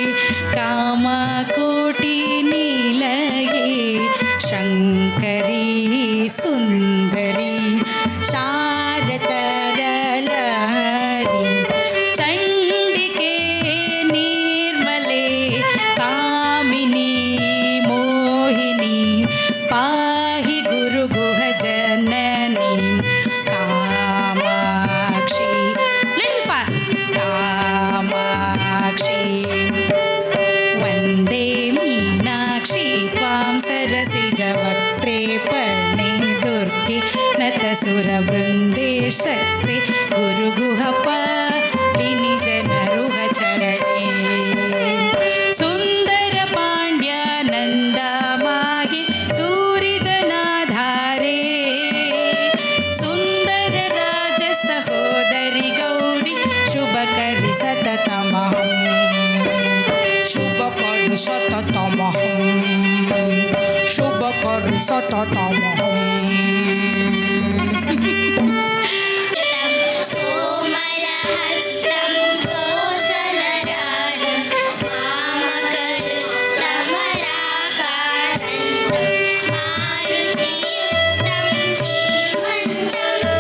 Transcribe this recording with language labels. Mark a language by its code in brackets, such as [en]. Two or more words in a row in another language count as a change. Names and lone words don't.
[sa] ಕಾಮಕೋಟಿ ನೀಲಯೇ ಶಂಕರಿ ಸುಂದರಿ ಶಾರತರಲಹರಿ ಚಂಡಿಕೆ ನಿರ್ಮಲೆ ಕಾಮಿನಿ ಮೋಹಿನಿ ಪಾಹಿ ಗುರು ಗುಹ ಜನನಿ ಕಾಮಾಕ್ಷಿ [en] little fast [sa] ಕಾಮಾಕ್ಷಿ ವಂದೇ ಮೀನಾಕ್ಷಿ ತ್ವಾಂ ಸರಸಿಜವಕ್ತ್ರೇ ಪರ್ಣೆ ದುರ್ಗೆ ನತಸುರವೃಂದೇ ಶಕ್ತಿ ಗುರುಗುಹಪಾಲಿನಿ ಜನರುಹ ಚರಣೆ ಸುಂದರ ಪಾಂಡ್ಯ ನಂದ ಮಾಯೆ ಸೂರಿ ಜನಾಧಾರೆ ಸುಂದರ ರಾಜ ಸಹೋದರಿ ಗೌರಿ ಶುಭ ಕರಿ ಸತತಮಹಂ ಶುಭ ಕರಿ ಸತತಮಹಂ ಶುಭ ಕರಿ ಸತತಮಹಂ कोमलहस्तं कोसलराजं वामकरुत्तमलाकारन्तं मारुतियुक्तं धीमञ्चं